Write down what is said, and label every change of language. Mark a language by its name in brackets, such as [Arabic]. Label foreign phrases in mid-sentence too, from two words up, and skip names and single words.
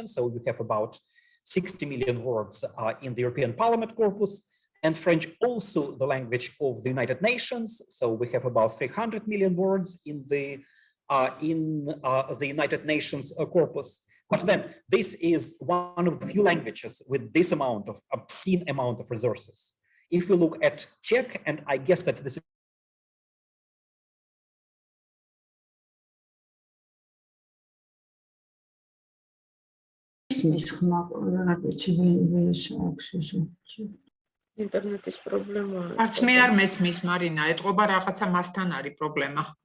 [English] So you have about 60 million words in the European Parliament corpus, and French also the language of the United Nations. So we have about 300 million words in the United Nations corpus. But then this is one of the few languages with this amount of obscene amount of resources. If we look at Czech, and I guess that this [Georgian] ინტერნეტის პრობლემაა. არც მე არ მესმის მარინა, ეთყობა რაღაცა მასთან არის პრობლემა.